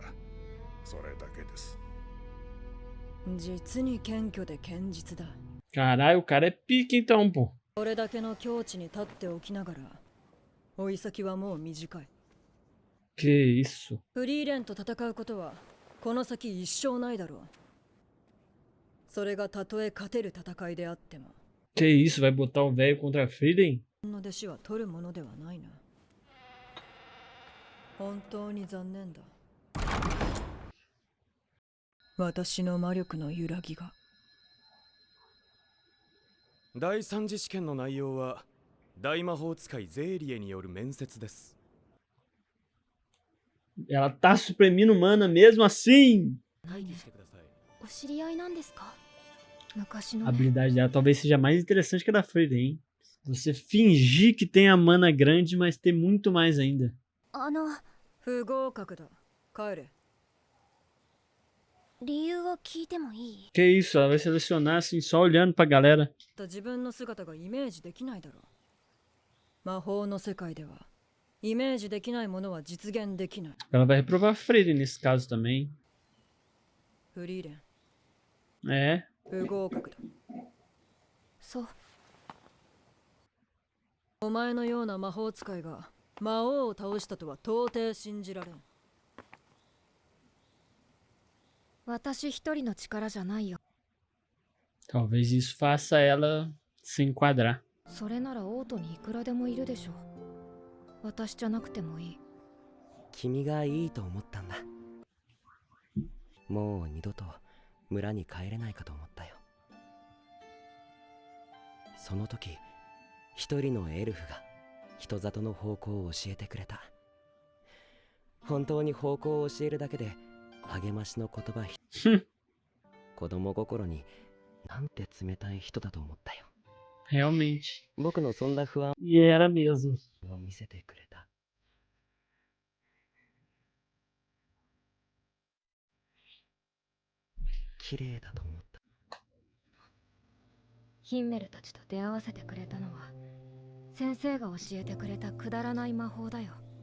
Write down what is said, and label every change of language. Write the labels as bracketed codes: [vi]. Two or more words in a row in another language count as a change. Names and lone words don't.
[ja] それだけです。実に謙虚で堅実だ。 [pt] Caralho, o cara é pique então, pô. [ja] これだけの境地に立っておきながら、追い先はもう短い。 [pt] Que isso? [ja] フリーレンと戦うことは、この先一生ないだろう。それがたとえ勝てる戦いであっても、 [pt] Que isso? Vai botar o velho contra a Freeling? [ja] その弟子は取るものではないな。本当に残念だ。私の魔力の揺らぎが。第三次試験の内容は大魔法使いゼーリエによる面接です。 [pt] Ela tá suprimindo mana mesmo assim. [ja] してください。お知り合いなんですか？昔の [pt] A habilidade dela talvez seja mais interessante que a da Freeling, hein? Você fingir que tem a mana grande, mas ter muito mais ainda. [ja] 不合格だ。帰れ。理由を聞いてもいい？ [pt] Que isso? Ela vai selecionar assim, só olhando pra galera. [ja] 自分の姿がイメージできないだろう。魔法の世界では、イメージできないものは実現できない。 [pt] Ela vai reprovar a Freeling nesse caso também. [ja] フリーレン、 [pt] É. [ja] 不合格だ。そう。お前のような魔法使いが魔王を倒したとは到底信じられん。私一人の力じゃないよ。 [pt] Talvez isso faça ela se enquadrar. [ja] それならオートにいくらでもいるでしょ。私じゃなくてもいい。君がいいと思ったんだ。もう二度と村に帰れないかと思ったよ。その時一人のエルフが人里の方向を教えてくれた。本当に方向を教えるだけで励ましの言葉子供心になんて冷たい人だと思ったよ。 [pt] Realmente. [ja] 僕のそんな不安 [pt] E era mesmo. [ja] を見せてくれた。綺麗だと思った。ヒンメルたちと出会わせてくれたのは先生が教えてくれたくだらない魔法だよ。